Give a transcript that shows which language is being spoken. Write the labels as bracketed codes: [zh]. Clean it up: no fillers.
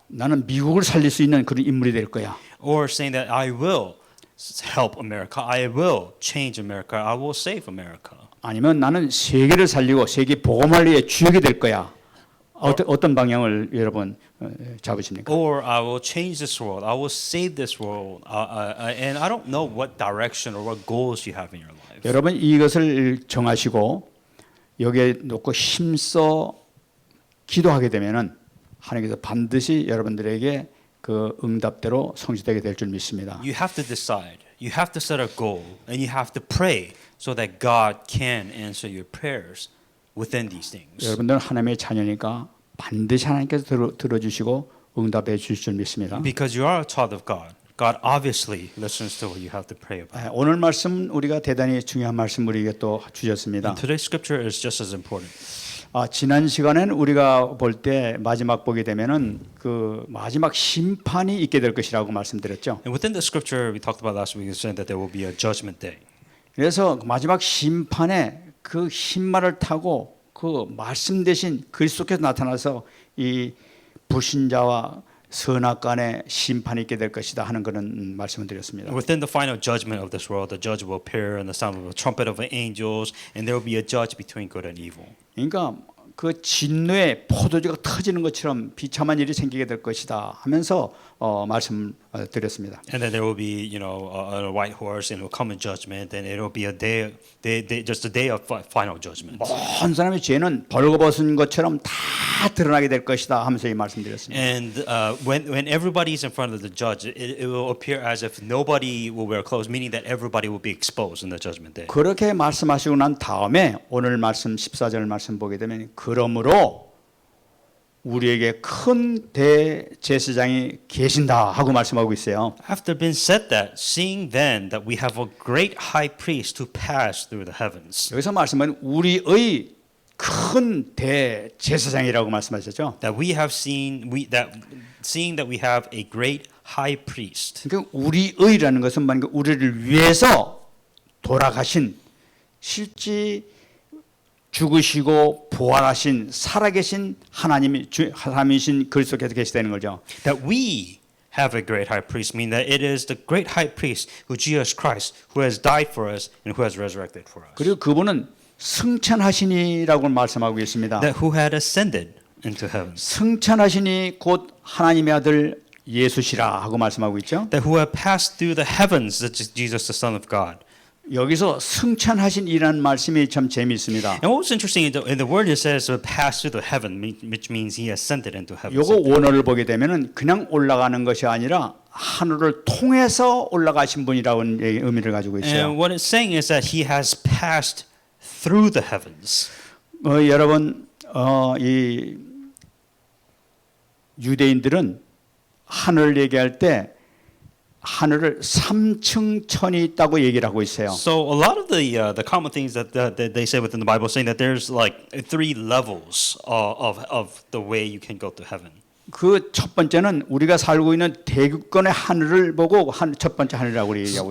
[ko] 나는 미국을 살릴 수 있는 그런 인물이 될 거야. [en] Or saying that I will help America, I will change America, I will save America. [ko] 아니면 나는 세계를 살리고 세계 복음관리의 주역이 될 거야. 어떤 방향을 여러분 잡으십니까? [en] Or I will change this world, I will save this world, and I don't know what direction or what goals you have in your life. [ko] 여러분 이것을 정하시고 여기에 놓고 힘써 기도하게 되면은 하나님께서 반드시 여러분들에게 그 응답대로 성취되게 될 줄 믿습니다. [en] You have to decide. You have to set a goal, and you have to pray so that God can answer your prayers within these things. [ko] 여러분들은 하나님의 자녀니까 반드시 하나님께서 들어주시고 응답해 주실 줄 믿습니다. [en] Because you are a child of God. God obviously listens to what you have to pray about. [ko] 오늘 말씀 우리가 대단히 중요한 말씀 우리에게 또 주셨습니다. [en] And today's scripture is just as important. [ko] 지난 시간엔 우리가 볼 때 마지막 보게 되면은 그 마지막 심판이 있게 될 것이라고 말씀드렸죠. [en] And within the scripture we talked about last week, it said that there will be a judgment day. [ko] 그래서 마지막 심판에 그 흰말을 타고 그 말씀 대신 그리스도께서 나타나서 이 불신자와 선악간의 심판이 있게 될 것이다 하는 그런 말씀을 드렸습니다. [en] Within the final judgment of this world, the judge will appear in the sound of a trumpet of angels, and there will be a judge between good and evil. [ko] 그러니까 그 진노의 포도주가 터지는 것처럼 비참한 일이 생기게 될 것이다 하면서 말씀 드렸습니다. [en] And then there will be, a white horse, and it will come in judgment, and it will be a day, just a day of final judgment. [ko] 모든 사람의 죄는 벌거벗은 것처럼 다 드러나게 될 것이다 하면서 이 말씀드렸습니다. [en] And when everybody is in front of the judge, it will appear as if nobody will wear clothes, meaning that everybody will be exposed in the judgment day. [ko] 그렇게 말씀하시고 난 다음에 오늘 말씀 14절 말씀 보게 되면 그러므로 우리에게 큰 대제사장이 계신다 하고 말씀하고 있어요. [en] After been said that, seeing then that we have a great high priest to pass through the heavens. [ko] 여기서 말씀은 우리의 큰 대제사장이라고 말씀하셨죠. [en] That we have seeing that we have a great high priest. [ko] 그러니까 우리의라는 것은 만약 우리를 위해서 돌아가신 실제 죽으시고 부활하신 살아계신 하나님이신 그리스도께서 계시다는 거죠. [en] That we have a great high priest, mean that it is the great high priest who Jesus Christ, who has died for us and who has resurrected for us. [ko] 그리고 그분은 승천하시니라고 말씀하고 있습니다. [en] That who had ascended into heaven. [ko] 승천하시니 곧 하나님의 아들 예수시라 하고 말씀하고 있죠. [en] That who have passed through the heavens, that is Jesus, the Son of God. [ko] 여기서 승천하신이라는 말씀이 참 재미있습니다. [en] And what's interesting in the word it says pass through the heaven, which means he ascended into heaven. [ko] 요거 원어를 보게 되면은 그냥 올라가는 것이 아니라 하늘을 통해서 올라가신 분이라는 의미를 가지고 있어요. [en] And what it's saying is that he has passed through the heavens. [ko] 여러분 이 유대인들은 하늘을 얘기할 때 하늘을 3층 천이 있다고 얘기를 하고 있어요. [en] So a lot of the common things that they say within the Bible saying that there's like 3 levels of the way you can go to heaven. [ko] 그 첫 번째는 우리가 살고 있는 대극권의 하늘을 보고 첫 번째 하늘이라고 얘기하고